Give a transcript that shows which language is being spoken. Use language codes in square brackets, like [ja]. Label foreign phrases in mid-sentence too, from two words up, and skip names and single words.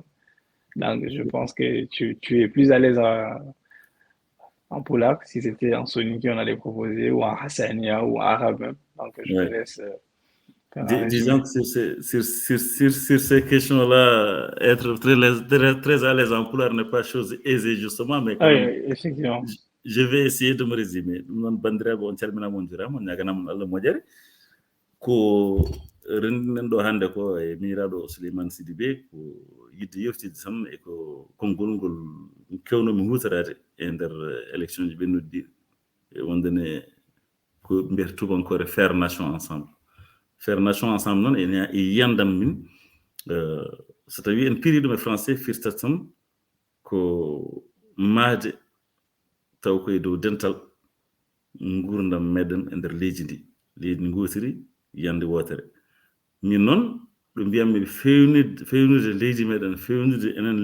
[fr] Donc, je pense que tu es plus à l'aise en poulard si c'était en Soninké on allait proposer, ou en Hassania, ou en arabe même. Donc, je te Ouais. laisse faire un Disons résumé. que sur ces questions-là, être très à l'aise en couleur n'est pas chose aisée, justement, mais Ah quand oui, même, oui, effectivement. je vais essayer de me résumer. [ff] Non bandiraɓe on calminama on jurama on ñaganama Allah moƴƴere ko renndinen ɗo hannde ko e miiraɗo Souleymane Sidibé ko yidde yeftide tan e ko konngol ngol kewnomi huutorade e ndeer élection ji ɓennuɗi ɗi e wondene ko mbiyata tubankore [fr] faire nation ensemble. Faire nation ensemble [ff] noon e yiyandam min so tawi en piri ɗum e français firtat tan ko maade taw koye dow dental gurdam meɗen e nder leydi ndi leydi ndi gootiri yiyande wootere min noon ɗo mbiyammi fewnude leydi meɗen fewnude enen